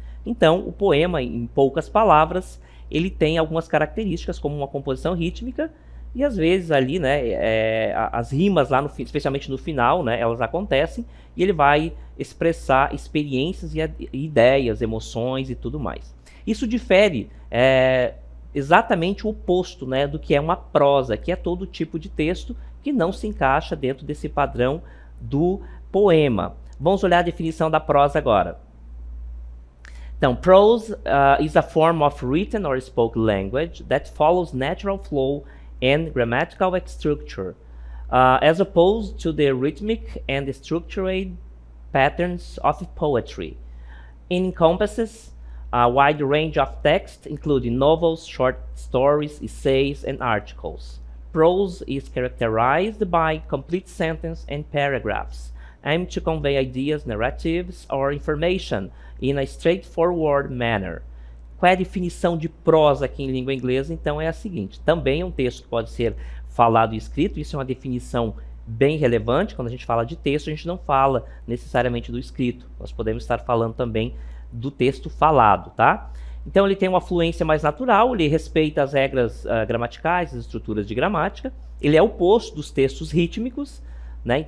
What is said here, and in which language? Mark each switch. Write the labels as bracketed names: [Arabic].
[Portuguese] Então, o poema, em poucas palavras, ele tem algumas características, como uma composição rítmica, e às vezes ali, né, as rimas lá, especialmente no final, né, elas acontecem, e ele vai expressar experiências e ideias, emoções e tudo mais. Isso difere exatamente o oposto, né, do que é uma prosa, que é todo tipo de texto que não se encaixa dentro desse padrão do poema. Vamos olhar a definição da prosa agora. [English] Então, prose is a form of written or spoken language that follows natural flow and grammatical structure, as opposed to the rhythmic and structured patterns of poetry. It encompasses a wide range of text, including novels, short stories, essays, and articles. Prose is characterized by complete sentences and paragraphs, aimed to convey ideas, narratives, or information in a straightforward manner. [Portuguese] Qual é a definição de prosa aqui em língua inglesa? Então é a seguinte, também é um texto que pode ser falado e escrito, isso é uma definição bem relevante. Quando a gente fala de texto, a gente não fala necessariamente do escrito, nós podemos estar falando também do texto falado, tá? Então ele tem uma fluência mais natural, ele respeita as regras gramaticais, as estruturas de gramática, ele é o oposto dos textos rítmicos, né?